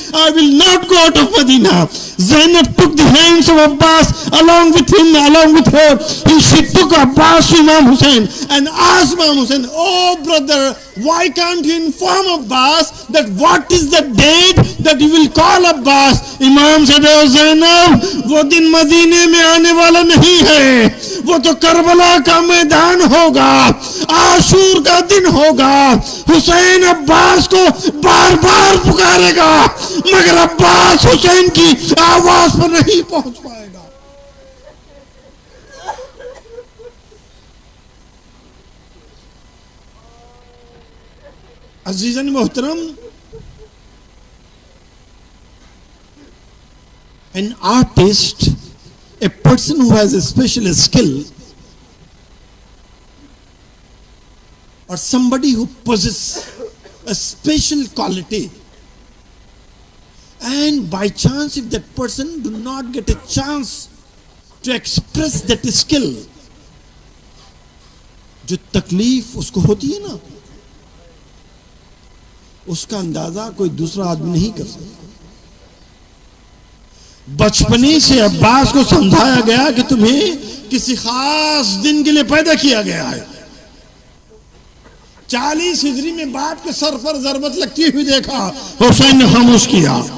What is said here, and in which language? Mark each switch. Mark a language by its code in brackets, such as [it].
[en] I will not go out of Medina. Zainab took the hands of Abbas along with him, along with her. She took Abbas to Imam Hussain and asked Imam Hussain, oh brother, why can't you inform Abbas that what is the date that you will call Abbas? Imam said, oh Zainab, [hi] wo din Madine mein aane wala nahi hai. वो तो Karbala का मैदान होगा, आशूर का दिन होगा. हुसैन अब्बास को बार बार पुकारेगा, मगर अब्बास हुसैन की आवाज पर नहीं पहुंच पाएगा. अजीजन मोहतरम, [en] an artist, a person who has a special skill, or somebody who possesses a special quality, and by chance if that person do not get a chance to express that skill, [hi] जो तकलीफ उसको होती है ना, उसका अंदाजा कोई दूसरा आदमी नहीं कर सकता. बचपने से अब्बास को समझाया गया कि तुम्हें किसी खास दिन के लिए पैदा किया गया है. 40 हिजरी में बाप के सर पर जरबत लगती हुई देखा, हुसैन ने खामोश किया.